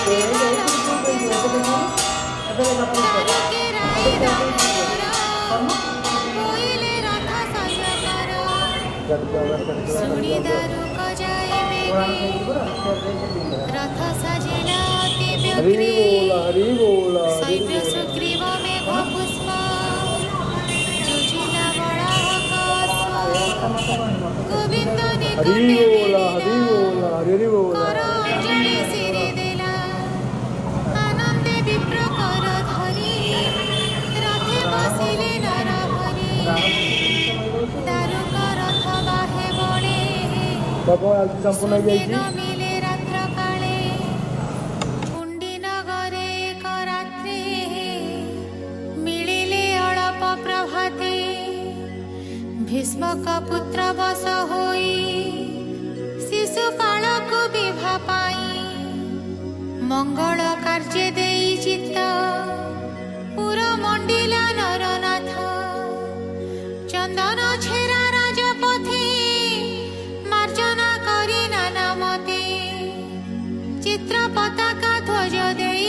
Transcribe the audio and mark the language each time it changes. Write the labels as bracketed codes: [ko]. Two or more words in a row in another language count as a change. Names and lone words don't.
[or] ତାରକେ ରାୟ ଦାମୋଦର କୋଇଲେ ରଥ ସଜକର ଶୁଣି ଦାରୁକ ଯାୟ ବେଗି ରଥ ସଜିଲା ଅତି ବ୍ୟଗ୍ରୀ ଶୈବ୍ୟ ସୁଗ୍ରୀବ ମେଘ ପୁଷ୍ପ ଯୁଝିଲା ବରାହକ ଗୋବିନ୍ଦ ନିକଟେ କର ଅଞ୍ଜଳି ଶିରେ ଦେଲା ଆନନ୍ଦେ ବିପ୍ର କର ଧରି ରଥେ ବସିଲେ ନରହରି ଦାରୁକ ରଥ ବାହେ ବଳେ ସୁଦିନ ମିଳେ ରାତ୍ର କାଳେ କୁଣ୍ଡି ନଗରେ ଏକ ରାତ୍ରି ମିଳିଲେ ଅଳପ ପ୍ରଭାତେ ଭୀଷ୍ମକ ପୁତ୍ର ବସ ହୋଇ ଶିଶୁପାଳକୁ ବିଭା ପାଇ ମଙ୍ଗଳ କାର୍ଯ୍ୟ ଦେଇ ଚିତ୍ତ ପୁର ମଣ୍ଡିଲା ନରନାଥ ଚନ୍ଦନ ଛେରା ରାଜପଥୀ ମାର୍ଜନା କରି ନାନା ମତେ ଚିତ୍ର ପତାକା ଧ୍ୱଜ ଦେ